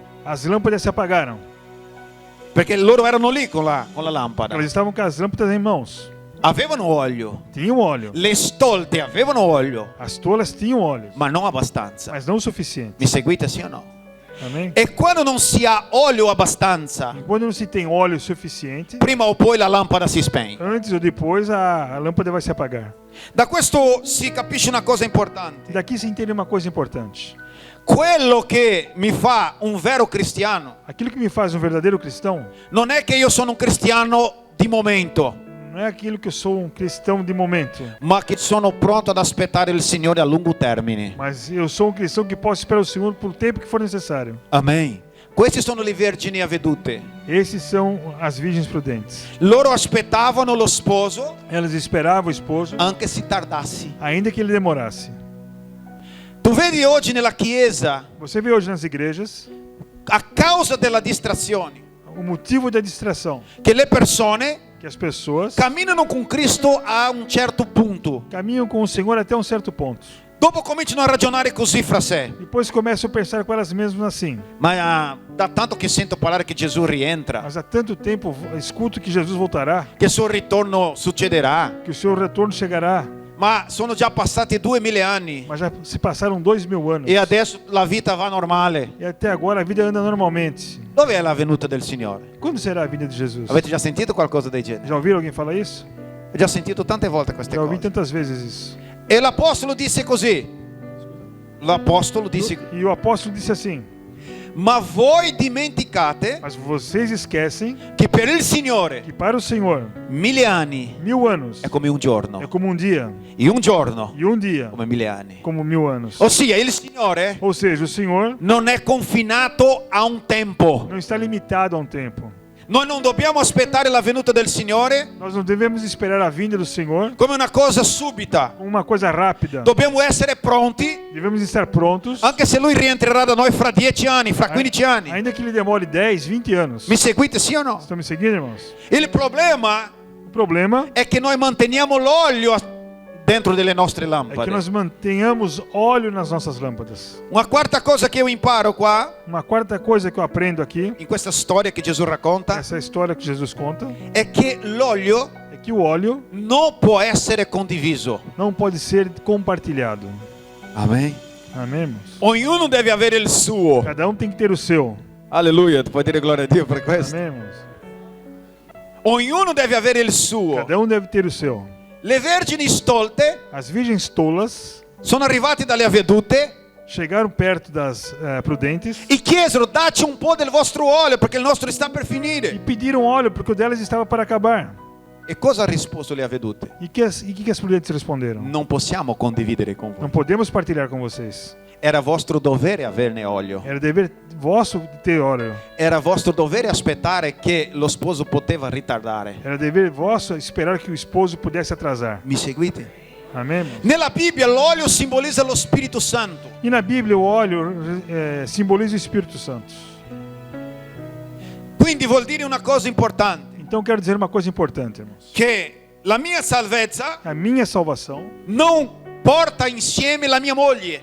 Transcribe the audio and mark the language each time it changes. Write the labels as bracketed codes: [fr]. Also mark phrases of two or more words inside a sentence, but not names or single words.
[pt] as lâmpadas se apagaram. [it] perché loro erano lì con la lampada. [pt] Elas estavam com as lâmpadas em mãos. [it] Avevano olio, [pt] Tinham óleo. [it] le stolte avevano olio, [pt] As tolas tinham óleo, [it] ma non abbastanza. [pt] mas não o suficiente. [it] Mi seguite, sì o no? [pt] Amém? [it] E quando non si ha olio abbastanza, [pt] E quando não se tem óleo suficiente, [it] prima o poi la lampada si spegne. [pt] antes ou depois a lâmpada vai se apagar. [it] Da questo si capisce una cosa [pt] E [it] importante. [pt] daqui se entende uma coisa importante. [it] Quello che mi fa un vero cristiano [pt] Aquilo que me faz um verdadeiro cristão [it] non è che io sono un cristiano di momento, [pt] não é aquilo que eu sou um cristão de momento, [it] ma che sono pronto ad aspettare il Signore a lungo termine. [pt] mas eu sou um cristão que posso esperar o Senhor por tempo que for necessário. [it] Amen. Questi sono le vergini avvedute. [pt] Esses são as virgens prudentes. [it] Loro aspettavano lo sposo [pt] Elas esperavam o esposo, [it] anche se tardasse. [pt] ainda que ele demorasse. [it] Tu vedi oggi nella Chiesa, [pt] Você vê hoje nas igrejas [it] a causa della distrazione, [pt] o motivo da distração, [it] che le persone [pt] que as pessoas [it] camminano con Cristo a un certo punto, [pt] caminham com o Senhor até um certo ponto. [it] Dopo cominciano a ragionare così fra sé. [pt] Depois começam a pensar com elas mesmas assim. [it] Ma da tanto che sento parlare che Gesù rientra, [pt] Mas há tanto tempo escuto que Jesus voltará, [it] che il suo ritorno succederà, [pt] que o seu retorno chegará. [it] ma sono già passati 2000 anni [pt] Mas já se passaram 2000 anos. [it] e adesso la vita va normale. [pt] E até agora a vida anda normalmente. [it] Dove è la venuta del Signore? [pt] Quando será a vinda de Jesus? [it] Avete già sentito qualcosa del genere? [pt] Já ouviram alguém falar isso? [it] Ho già sentito tante volte queste [pt] Já ouvi [it] cose. [pt] tantas vezes isso. [it] E l'apostolo disse così. L'apostolo disse: [pt] E o apóstolo disse assim: [it] ma voi dimenticate [pt] mas vocês esquecem [it] che per il Signore [pt] que para o Senhor [it] 1000 anni [pt] 1000 anos [it] è come un giorno, [pt] é como um dia, [it] e un giorno [pt] e um dia [it] come 1000 anni. [pt] como 1000 anos. [it] Ossia, il Signore [pt] Ou seja, o Senhor [it] non è confinato a un tempo. [pt] não está limitado a um tempo. [it] Noi non dobbiamo aspettare la venuta del Signore [pt] Nós não devemos esperar a vinda do Senhor [it] come una cosa subita. [pt] como uma coisa rápida. [it] Dobbiamo essere pronti, [pt] Devemos estar prontos, [it] anche se Lui rientrerà da noi fra 10 anni, fra 15 anni. [pt] ainda que ele demore 10, 20 anos. [it] Mi seguite, sì o no? [pt] Estão me seguindo, irmãos? [it] Il problema [pt] O problema [it] è che noi manteniamo l'olio dentro delle nostre [pt] é que [it] lampade. [pt] nós mantenhamos óleo nas nossas lâmpadas. [it] Una quarta cosa che io imparo qua, [pt] Uma quarta coisa que eu aprendo aqui, [it] in questa storia che Gesù racconta, [pt] essa história que Jesus conta, [it] è che l'olio [pt] é que o óleo [it] non può essere condiviso. [pt] não pode ser compartilhado. [it] Amen. [pt] Amém, irmãos? [it] Ognuno deve avere il suo. [pt] Cada um tem que ter o seu. [it] Alleluia, tu puoi dire gloria a Dio per questo. [pt] Amém, irmãos? [it] Ognuno deve avere il suo. [pt] Cada um deve ter o seu. [it] Le vergini stolte [pt] As virgens tolas [it] sono arrivate dalle avvedute [pt] chegaram perto das prudentes [it] e chiesero: dacci un po' del vostro olio perché il nostro sta per [pt] e [it] finire. [pt] pediram óleo porque o delas estava para acabar. [it] E cosa ha risposto le avvedute? [pt] E que as prudentes responderam? [it] Non possiamo condividere con voi. [pt] Não podemos partilhar com vocês. [it] Era vostro dovere averne olio. [pt] Era dever vosso ter óleo. [it] Era vostro dovere aspettare che lo sposo poteva ritardare. [pt] Era dever vosso esperar que o esposo pudesse atrasar. [it] Mi seguite? [pt] Amém, irmãos? [it] Nella Bibbia l'olio simbolizza lo Spirito Santo. [pt] E na Bíblia o óleo simboliza o Espírito Santo. [it] Quindi vuol dire una cosa importante, [pt] Então quero dizer uma coisa importante, irmãos. [it] che la mia salvezza [pt] A minha salvação [it] non porta insieme la mia moglie.